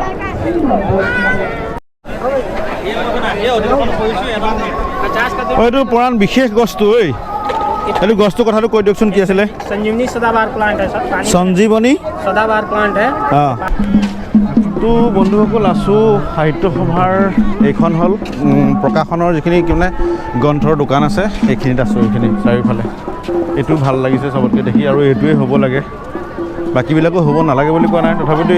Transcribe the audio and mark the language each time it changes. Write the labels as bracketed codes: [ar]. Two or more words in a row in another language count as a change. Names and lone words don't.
[as] এইটো পুৰাণ বিশেষ গছটো এইটো গছটোৰ কথাটো কৈ দিয়কচোন কি আছিলে [hi] संजीवनी सदाबहार प्लांट है सर [as] সঞ্জীৱনী [hi] सदाबहार प्लांट है [as] তো বন্ধুসকল আছোঁ সাহিত্য সভাৰ এইখন হ'ল প্ৰকাশনৰ যিখিনি মানে গ্ৰন্থৰ দোকান আছে এইখিনিত আছোঁ এইখিনি চাৰিওফালে এইটো ভাল লাগিছে চবতকৈ দেখি আৰু এইটোৱে হ'ব লাগে বাকীবিলাকো হ'ব নালাগে বুলি কোৱা নাই তথাপিতো